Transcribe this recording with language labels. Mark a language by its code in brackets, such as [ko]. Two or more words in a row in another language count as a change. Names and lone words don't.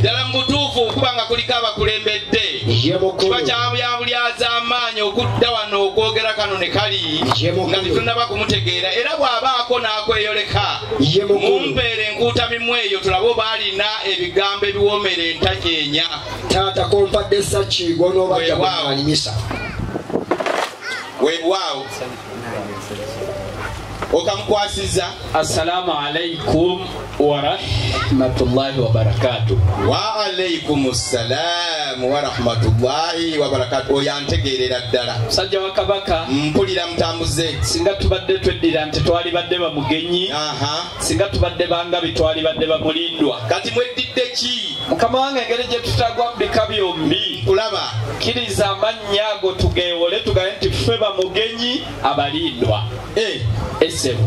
[lg] ddala mu butuufu okubanga kuliko abakulembedde kiba kyabulyaza amaanyi okudda wano okwogera kano ne kali nga tetunnaba kumutegeera era bw'abaako n'akweyoleka mumpeere enkuuta mimu eyo tulabe oba alina ebigambo ebiwoomera entajeenya Tata kompadde sakiigo n'obajja bwalimisa weewaawo okamukwasiza. [ar] السلام عليكم ورحمة الله وبركاته. وعليكم السلام ورحمة الله وبركاته. [lg] Oyantegeerera ddala sajja wa kabaka mpulira mutambuze singa tubadde tweddira nti twali badde bamugenyi singa tubadde banga bitwali badde bamulindwa kati mweddidde ki mukama wange engeri gye tutagwa bika byombi kulaba kiriza amannya ago tugeewole tugabe nti ffe bamugenyi abalindwa essebo